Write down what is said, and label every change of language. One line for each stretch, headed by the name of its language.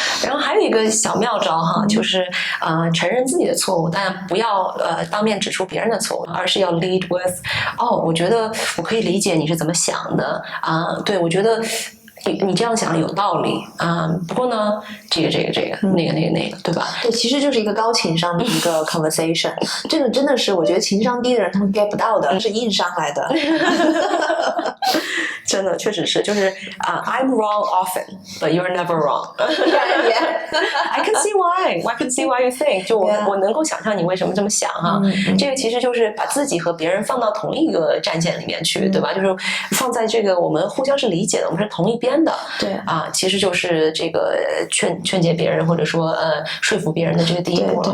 Chinese: 然后还有一个小妙招哈，就是承认自己的错误，但不要当面指出别人的错误，而是要
English: lead with
Chinese: 我觉得我可以理解你是怎么想的对，我觉得你这样想有道理不过呢，这个那个，对吧？对，其实就是一个高情商的一个 conversation。这个真的是我觉得情商低的人他们 get 不到的，是硬上来的。真的，确实是，就是
English: I'm wrong often, but you're never wrong. I can see why. I can see why you think.
Chinese: 就我能够想象你为什么这么想哈。这个其实就是把自己和别人放到同一个战线里面去，对吧？就是放在这个我们互相是理解的，我们是同一边的。对其实就是这个劝解别人，或者说说服别人的这个第一步了。